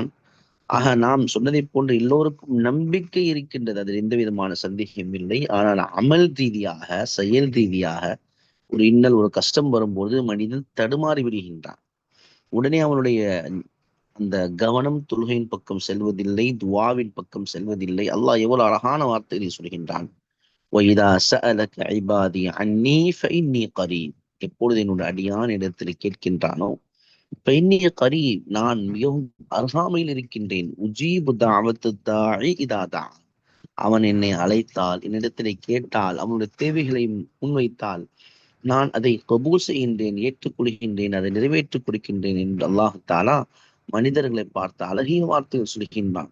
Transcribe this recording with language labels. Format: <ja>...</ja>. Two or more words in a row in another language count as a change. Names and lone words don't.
<ta>ஆக நாம் சொன்னதை போன்று எல்லோருக்கும் நம்பிக்கை இருக்கின்றது, அதில் எந்த விதமான சந்தேகம் இல்லை. ஆனால் அமல் ரீதியாக, செயல் ரீதியாக ஒரு இன்னல், ஒரு கஷ்டம் வரும்போது மனிதன் தடுமாறி விடுகின்றான். உடனே அவனுடைய அந்த கவனம் தொழுகையின் பக்கம் செல்வதில்லை, துவாவின் பக்கம் செல்வதில்லை. அல்லாஹ் எவ்வளவு அழகான வார்த்தைகளை சொல்கின்றான்.</ta> <ar>وَإِذَا سَأَلَكَ عِبَادِي عَنِّي فَإِنِّي قَرِيبٌ.</ar> <ta>எப்பொழுது என்னுடைய அடியான் இடத்தில் கேட்கின்றானோ,</ta> <ar>فَإِنِّي قَرِيبٌ,</ar> <ta>நான் மிகவும் அருகாமையில் இருக்கின்றேன்.</ta> <ar>أجيب دعوة الداع إذا دعا.</ar> <ta>அவன் என்னை அழைத்தால், என்னிடத்திலே கேட்டால், அவனுடைய தேவைகளை முன்வைத்தால் நான் அதை கபூல் செய்கின்றேன், ஏற்றுக்கொள்கின்றேன், அதை நிறைவேற்றிக் கொடுக்கின்றேன் என்று அல்லாஹ் தாலா மனிதர்களை பார்த்து அழகிய வார்த்தைகள் சொல்கின்றான்.</ta>